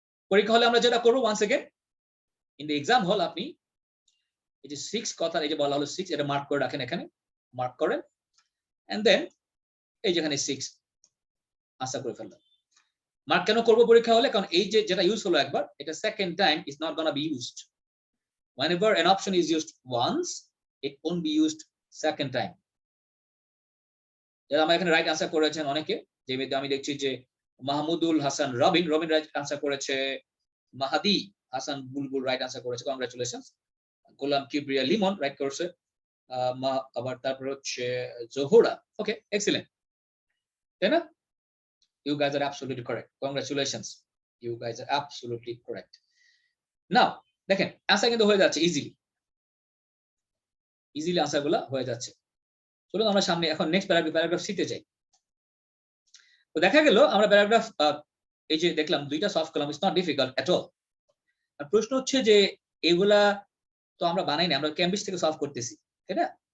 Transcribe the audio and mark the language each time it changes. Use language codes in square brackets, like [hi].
[bn] পরীক্ষা হলে আমরা যেটা করবো, [en] once again in the exam hall, [bn] আপনি এই যে 6 কথা, এই যে বলা হলো 6, এটা মার্ক করে রাখেন, এখানে মার্ক করেন, এন্ড দেন এই যেখানে 6 আনসার করে ফেললাম। মার্ক কেন করব পরীক্ষা হলে? কারণ এই যে যেটা ইউজ হলো একবার, এটা [en] Second time is not gonna be used. whenever an option is used once, it won't be used second time. [bn] যারা আমার এখানে রাইট আনসার করেছেন অনেকে, যে আমি দেখছি যে মাহমুদুল হাসান রবিন রাইট আনসার করেছে, মাহাদি হাসান বুলবুল রাইট আনসার করেছে, কংগ্রাচুলেশনস। গোলাম কিবরিয়া লিমন রাইট করেছে, আবার তারপর হচ্ছে জোহরা। ওকে, এক্সিলেন্ট, তাই না? [en] You guys are absolutely correct. Congratulations. You guys are absolutely correct. [bn] Now, দেখেন আনসার কিন্তু হয়ে যাচ্ছে ইজিলি আনসারগুলো হয়ে যাচ্ছে। চলুন আমরা সামনে এখন নেক্সট প্যারাগ্রাফ শিখতে যাই। তো দেখা গেল আমরা প্যারাগ্রাফ এই যে দেখলাম দুইটা সলভ করলাম, [en] It's not difficult at all. [bn] আর প্রশ্ন হচ্ছে যে এগুলা তো আমরা বানাই না, আমরা ক্যামব্রিজ থেকে সলভ করতেছি, তাই না?